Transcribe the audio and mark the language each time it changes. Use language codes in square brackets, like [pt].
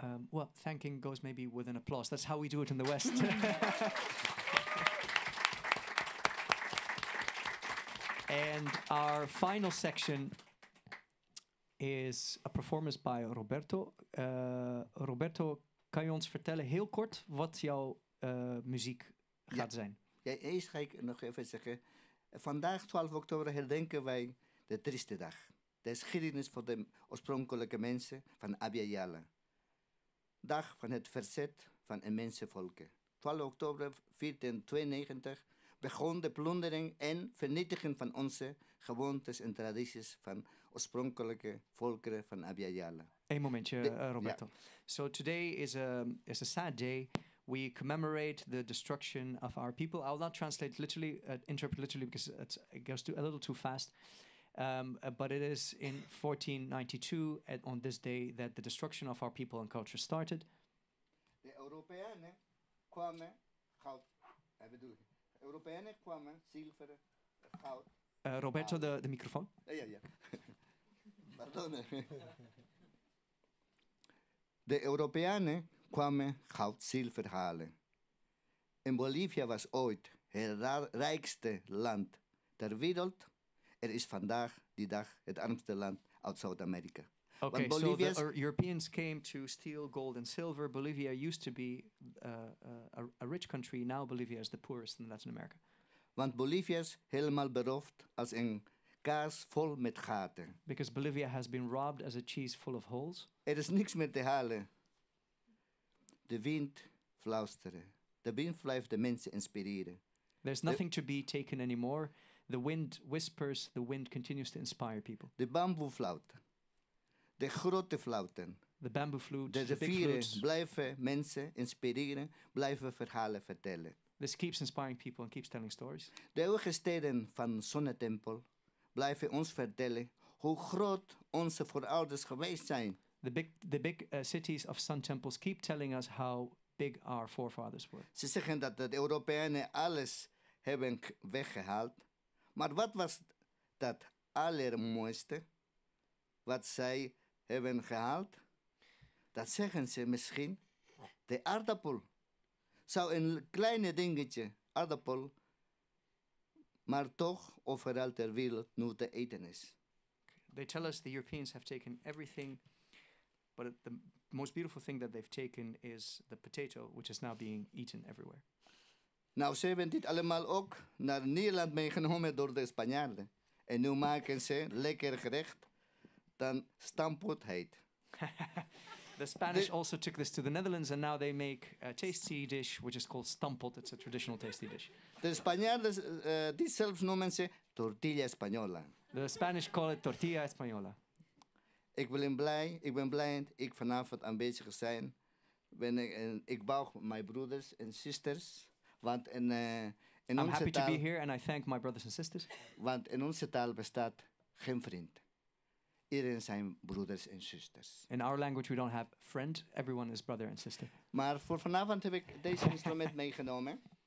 [en] Well, thanking goes maybe with an applause. That's how we do it in the West. And our final section is a performance by Roberto. [nl] Roberto, kan je ons vertellen heel kort wat jouw muziek gaat zijn? Ja, eerst ga ik nog even zeggen. Vandaag, 12 oktober, herdenken wij de trieste dag. De geschiedenis van de oorspronkelijke mensen van Abiyala. Dag van het verzet van immense volken. 12 oktober 1492 begon de plundering en vernietiging van onze gewoontes en tradities van oorspronkelijke volkeren van Abiyala. Eén momentje, Roberto. [en] So today is a sad day. We commemorate the destruction of our people. I will not translate literally, interpret literally because it goes a little too fast. But it is in 1492, on this day, that the destruction of our people and culture started. [nl] De Europeanen kwamen goud. Europeanen kwamen zilver, goud. Roberto, de microfoon. Ja. Pardon. De Europeanen kwamen goud, zilver halen. En Bolivia was ooit het rijkste land ter wereld. Er is vandaag die dag het armste land uit Zuid-Amerika. [en] Okay, so the Europeans came to steal gold and silver. Bolivia used to be a rich country. Now Bolivia is the poorest in Latin America. [nl] Want Bolivia is helemaal beroofd als een kaas vol met gaten. [en] Because Bolivia has been robbed as a cheese full of holes. [nl] Er is niks meer te halen. De wind fluisteren. De wind blijft de mensen inspireren. [en] There's nothing to be taken anymore. The wind whispers, the wind continues to inspire people. [nl] De bamboefluit. De grote fluiten. [en] The bamboo flute, [nl] De [en] the big [nl] rivieren [en] flutes. [nl] blijven mensen inspireren, blijven verhalen vertellen. [en] This keeps inspiring people and keeps telling stories. [nl] De eeuwige steden van Zonnetempel blijven ons vertellen hoe groot onze voorouders geweest zijn. [en] The big cities of sun temples keep telling us how big our forefathers were. [nl] Ze zeggen dat de Europeanen alles hebben weggehaald. Maar wat was dat allermooiste wat zij hebben gehaald? Dat zeggen ze misschien. De aardappel. Zou een kleine dingetje, aardappel, maar toch overal ter wereld nu te eten is. [en] They tell us the Europeans have taken everything, but the most beautiful thing that they've taken is the potato, which is now being eaten everywhere. [nl] Nou, ze hebben dit allemaal ook naar Nederland meegenomen door de Spanjaarden. En nu maken ze lekker gerecht dat stampot heet. [en] The Spanish also took this to the Netherlands, and now they make a tasty dish which is called stampot. It's a traditional tasty dish. [nl] De Spanjaarden, die zelfs noemen ze tortilla española. [en] The Spanish call it tortilla española. [nl] Ik ben blij dat ik vanavond aanwezig zijn. Ik bouw mijn broeders en zusters. Want in [en] I'm [nl] onze [en] happy to [nl] taal, [en] be here, and I thank my brothers and sisters. [nl] want in onze taal bestaat geen vriend. Iedereen zijn broeders en zusters. [en] In our language, we don't have friend. Everyone is brother and sister. [nl] Maar voor vanavond heb ik deze instrument meegenomen.